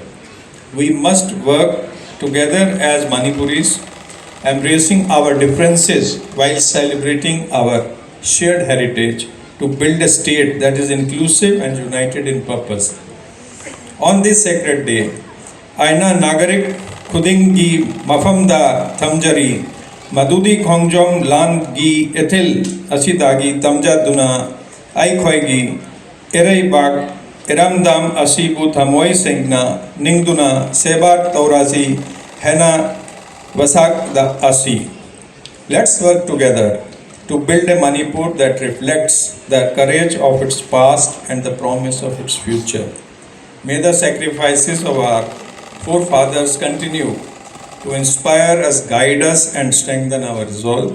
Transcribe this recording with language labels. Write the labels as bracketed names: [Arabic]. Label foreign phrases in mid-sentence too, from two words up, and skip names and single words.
[English] We must work together as Manipuris, embracing our differences while celebrating our shared heritage to build a state that is inclusive and united in purpose. On this sacred day, [Manipuri] Aina Nagarik Kudingi Mafamda Tamjari Madudi Khongjom Lan Gi Ethil Asidagi Tamja Duna Aikhoigi Erei Bak Eramdam Asibu Thamoi Singna Ningduna Sebat Taurasi Hena Vasak the Asi. [English] Let's work together to build a Manipur that reflects the courage of its past and the promise of its future. May the sacrifices of our forefathers continue to inspire us, guide us, and strengthen our resolve.